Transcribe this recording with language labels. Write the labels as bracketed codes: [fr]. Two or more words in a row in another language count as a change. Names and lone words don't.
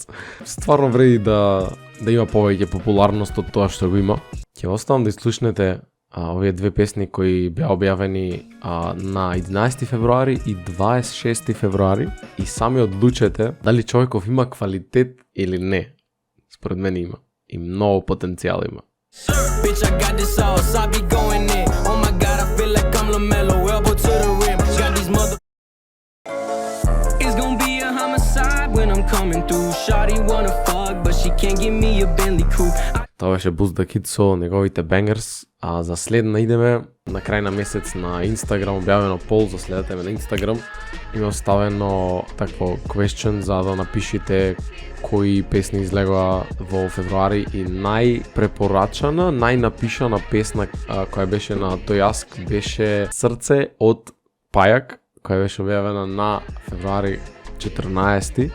[mk] Стварно вреди да има повеќе популарност од тоа што го има. Ќе оставам да изслушнете овие две песни кои беа објавени на 11 февруари и 26 февруари и сами одлучете дали човеков има квалитет или не. Според мене има. И многу потенцијал има. [en] Bitch, I got this sauce, I be going in. Oh my god, I feel like I'm LaMelo, elbow to the rim. Got these mother. It's gonna be a homicide when I'm coming through. Shawty wanna fuck, but she can't give me a Bentley coupe. [mk] Тоа беше Bulls the Kid со неговите bangers. А за следна идеме на крај на месец на Instagram, објавено пол, за следете ме на Instagram. Има оставено такво question за да напишите кои песни излегоа во февруари и најпрепорачана, најнапишана песна која беше на тој аск беше Срце од Пајак, која беше објавена на февруари 14.